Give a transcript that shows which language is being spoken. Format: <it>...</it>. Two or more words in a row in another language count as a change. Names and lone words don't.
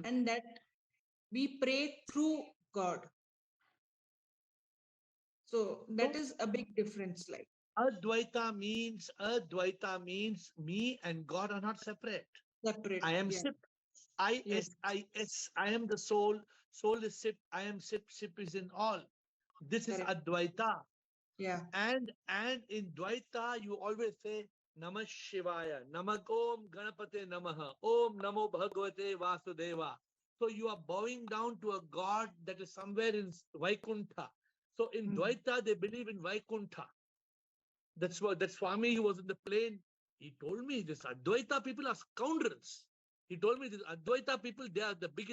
<en>And that we pray through God. So that is a big difference. Like Advaita means me and God are not separate. I am Sip. I am the soul. Soul is Sip. I am Sip. Sip is in all. This is Advaita. Yeah. And in Dvaita, you always say</en> <sa>नमः शिवाय, नमः ॐ गणपते नमः, ॐ नमो भगवते वासुदेव.</sa> <en>So you are bowing down to a God that is somewhere in Vaikuntha. So in Dvaita, they believe in Vaikuntha. That's what that Swami who was in the plane. He told me this Advaita people are scoundrels. He told me this Advaita people, they are the biggest.</en>